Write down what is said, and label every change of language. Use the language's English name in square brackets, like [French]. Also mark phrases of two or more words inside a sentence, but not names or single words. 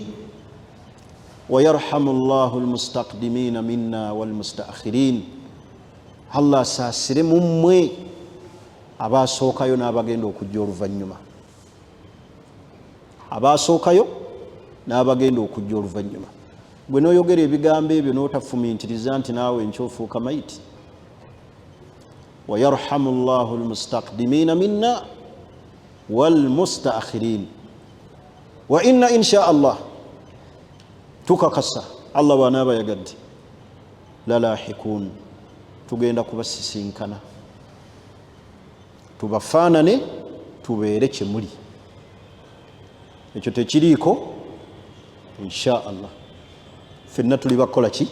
[Arabic] ويرحم الله المستقدمين منا والمستأخرين, [Ganda] Allah asaasire mu mmwe abaasookayo n'abagenda okujja oluvannyuma, abaasookayo n'abagenda okujja oluvannyuma. Gwe n'oyogera ebigambo ebyo n'otafumiintiriza nti naawe nkyofuuka mayiti. [Arabic] ويرحم الله المستقدمين منا والمستأخرين وإنا إن شاء الله, [Ganda] tukakasa Allah bw'anaaba yagadde, lalahikun, tugenda kubasisinkana tubafaanane tubeere kye muli. Ekyo tekiriiko [Arabic] إن شاء الله, [Ganda] ffenna tuli bakola ki?